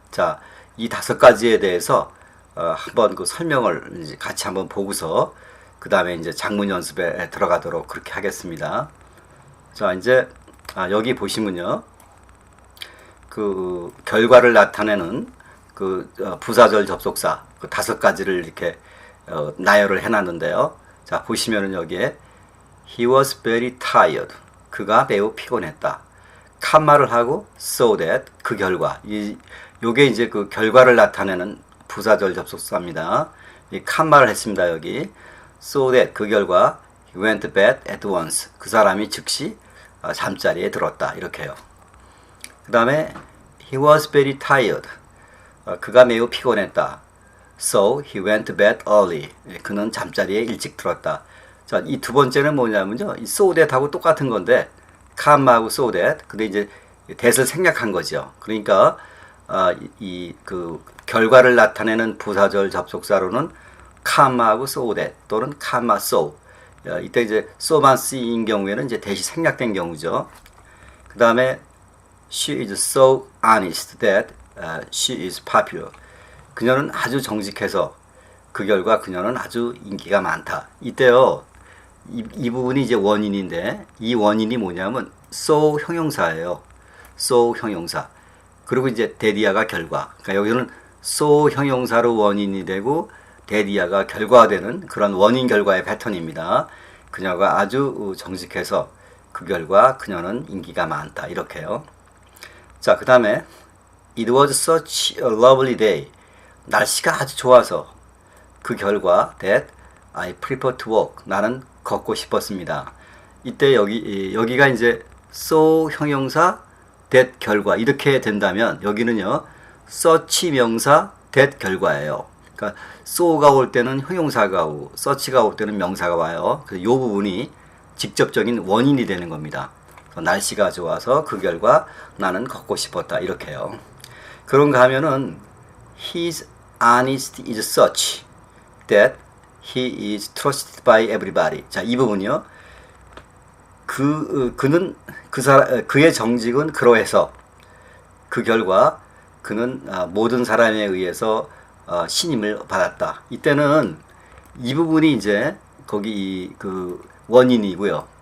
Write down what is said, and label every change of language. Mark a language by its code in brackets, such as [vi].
[ko] 자, 이 5가지에 대해서 한번 그 설명을 이제 같이 한번 보고서 그 다음에 이제 작문 연습에 들어가도록 그렇게 하겠습니다. 자, 이제 여기 보시면요, 그 결과를 나타내는 그 부사절 접속사 그 5가지를 이렇게 나열을 해놨는데요. 자, 보시면은 여기에 [en] He was very tired. [ko] 그가 매우 피곤했다. 칸마를 하고 so that 그 결과 요게 이제 그 결과를 나타내는 부사절 접속사입니다. 이 칸마를 했습니다. 여기 [en] so that [ko] 그 결과 [en] he went to bed at once. [ko] 그 사람이 즉시 잠자리에 들었다. 이렇게요. 그 다음에 [en] he was very tired. [ko] 그가 매우 피곤했다. [en] So he went to bed early. [ko] 그는 잠자리에 일찍 들었다. 자, 이 두 번째는 뭐냐면요, 이 so that하고 똑같은 건데 [en] comma하고 so that. [ko] 근데 이제 that을 생략한 거죠. 그러니까 이 그 결과를 나타내는 부사절 접속사로는 comma하고 so that 또는 comma so. 이때 이제 so만 쓰인 경우에는 이제 that이 생략된 경우죠. [en] 그 다음에 she is so honest that she is popular. [ko] 그녀는 아주 정직해서 그 결과 그녀는 아주 인기가 많다. 이때요, 이 부분이 이제 원인인데 이 원인이 뭐냐면 so 형용사예요. so 형용사. 그리고 이제 데디아가 결과. 그러니까 여기는 so 형용사로 원인이 되고 데디아가 결과되는 그런 원인 결과의 패턴입니다. 그녀가 아주 정직해서 그 결과 그녀는 인기가 많다. 이렇게요. [en] 자, 그 다음에 It was such a lovely day. [ko] 날씨가 아주 좋아서 그 결과 [en] that I prefer to walk. [ko] 나는 걷고 싶었습니다. 이때 여기가 이제 so 형용사 that 결과 이렇게 된다면 여기는요 such 명사 that 결과예요. 그러니까 so가 올 때는 형용사가 오고 such가 올 때는 명사가 와요. 그래서 이 부분이 직접적인 원인이 되는 겁니다. 날씨가 좋아서 그 결과 나는 걷고 싶었다. 이렇게요. [en] 그런가 하면은 His honesty is such that he is trusted by everybody. [ko] 자, 이 부분이요. 그의 정직은 그러해서 그 결과 그는 모든 사람에 의해서 신임을 받았다. 이때는 이 부분이 이제 거기 그 원인이고요.